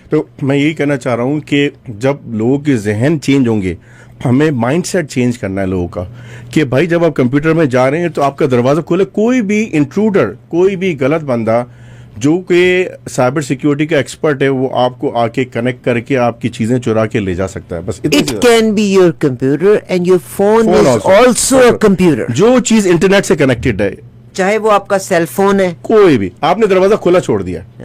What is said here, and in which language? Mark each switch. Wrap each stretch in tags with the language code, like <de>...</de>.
<ur>تو میں یہی کہنا چاہ رہا ہوں کہ جب لوگوں کے ذہن چینج ہوں گے، ہمیں مائنڈ سیٹ چینج کرنا ہے لوگوں کا، کہ بھائی جب آپ کمپیوٹر میں جا رہے ہیں تو آپ کا دروازہ کھولے. کوئی بھی انٹروڈر، کوئی بھی غلط بندہ جو کہ سائبر سیکیورٹی کا ایکسپرٹ ہے، وہ آپ کو آ کے کنیکٹ کر کے آپ کی چیزیں چرا کے لے جا سکتا ہے. بس</ur> <en>It can be your computer and your phone is also a computer.</en> <ur>جو چیز انٹرنیٹ سے کنیکٹڈ ہے، چاہے وہ آپ کا سیل فون ہے، کوئی بھی، آپ نے دروازہ کھلا چھوڑ دیا.</ur>